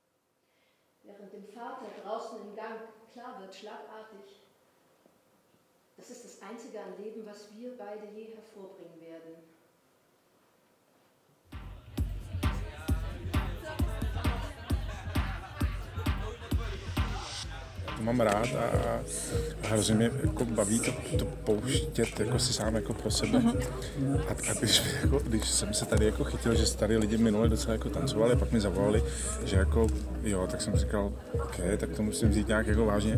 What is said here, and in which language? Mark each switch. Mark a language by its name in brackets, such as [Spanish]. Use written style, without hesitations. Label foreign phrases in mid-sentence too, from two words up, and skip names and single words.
[German] Während dem Vater draußen im Gang klar wird, schlagartig, Das ist das Einzige an Leben, was wir beide je hervorbringen werden. [Czech] To mám rád a hrozně mě jako baví to pouštět jako si sám jako pro sebe. A když jsem se tady jako chytil, že tady lidi minule docela jako tancovali a pak mi zavolali, že jako jo, tak jsem říkal, OK, tak to musím vzít nějak jako vážně.